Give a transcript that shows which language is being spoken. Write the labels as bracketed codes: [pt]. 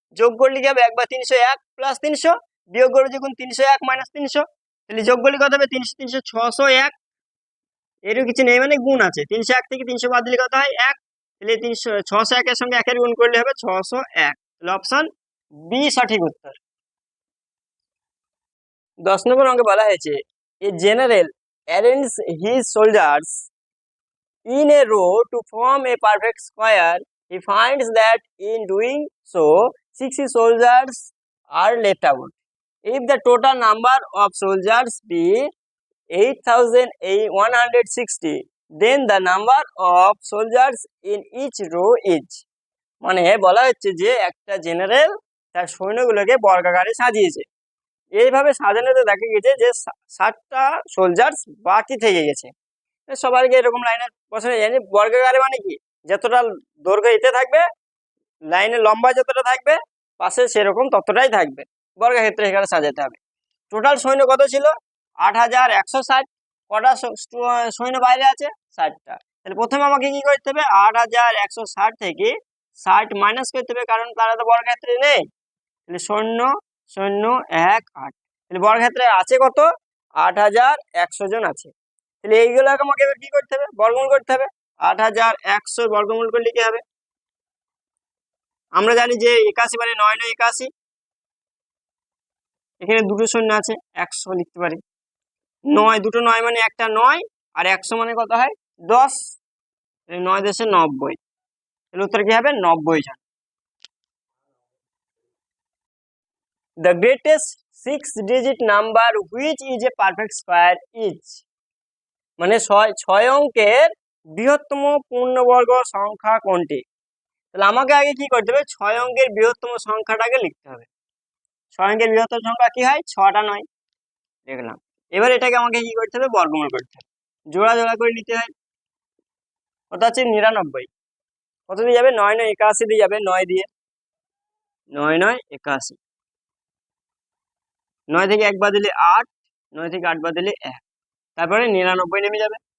[bn] যোগ করে লিখে হবে একবার 301 প্লাস 300, বিয়োগ করে যখন 301 মাইনাস 300, তাহলে যোগ করলে কত হবে 300 300 601, এরও কিছু নেই মানে গুণ আছে, 301 থেকে 300 বাদ দিলে কত হয় 1, তাহলে 300 601 এর সঙ্গে 1 এর গুণ করলে হবে 601। তাহলে অপশন বি সঠিক উত্তর। 10 নম্বর অঙ্কে বলা হয়েছে [en] A general arrange his soldiers in a row to form a perfect square. He finds that in doing so 60 soldiers are left out. If the total number of soldiers be 8160, then the number of soldiers in each row is, [bn] মানে বলা হচ্ছে যে একটা general তার সৈন্যগুলোকে বর্গাকারে সাজিয়েছে। এইভাবে সাজানোতে দেখা গেছে যে 60টা সোলজার্স বাকি থেকে গেছে। সবাইকে এরকম লাইনে বসানো যায়। বর্গাকারে মানে কি, যতটা দৈর্ঘ্য এতে থাকবে, লাইনের লম্বা যতটা থাকবে পাশে সেরকম ততটাই থাকবে, বর্গক্ষেত্রে এখানে সাজাতে হবে। টোটাল সৈন্য কত ছিল 8160, কটা সৈন্য বাইরে আছে 60টা। তাহলে প্রথমে আমাকে কি করতে হবে, 8160 থেকে 60 মাইনাস করতে হবে, কারণ তারা তো বর্গক্ষেত্রে নেই। তাহলে 0 0 1 8, তাহলে বর্গক্ষেত্রে আছে কত 8100 জন আছে। তাহলে এইগুলো আমাকে এবার কি করতে হবে, বর্গমূল করতে হবে। 8100 বর্গমূল করলে কি হবে, আমরা জানি যে 81 মানে 9 9 81, এখানে দুটো শূন্য আছে 100 লিখতে পারি। 9 দুটো 9 মানে একটা 9, আর 100 মানে কত হয় 10, 9 10 90, তাহলে উত্তর কি হবে 90 জন। [en] The greatest 6-digit number which is a perfect square is, [bn] মানে 6 অঙ্কের বৃহত্তম পূর্ণবর্গ সংখ্যা কোনটি। তাহলে আমাকে আগে কি করতে হবে, 6 অঙ্কের বৃহত্তম সংখ্যাটাকে লিখতে হবে। 6 অঙ্কের বৃহত্তম সংখ্যা কি হয় 6টা 9, দেখলাম। এবার এটাকে আমাকে কি করতে হবে, বর্গমূল করতে হবে, জোড়া জোড়া করে নিতে হয়। কত আছে 99, কত দিয়ে যাবে 9 9 81 দিয়ে যাবে, 9 দিয়ে 9 9 81, 9 থেকে 1 বাদ দিলে 8, 9 থেকে 8 বাদ দিলে 1, তারপরে 99 নেমে যাবে।